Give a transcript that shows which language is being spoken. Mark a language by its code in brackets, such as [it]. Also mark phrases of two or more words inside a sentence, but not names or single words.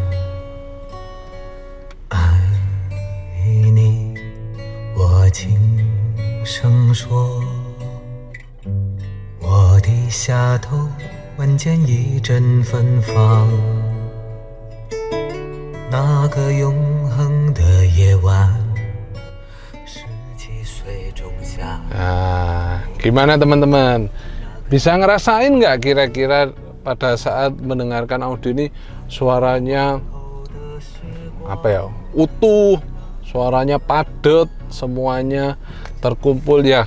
[zh] 爱你，我轻声说，我低下头，闻见一阵芬芳。那个永恒的夜晚。 [id] Nah, gimana teman-teman? Bisa ngerasain nggak kira-kira pada saat mendengarkan audio ini suaranya apa ya? Utuh, suaranya padat, semuanya terkumpul ya.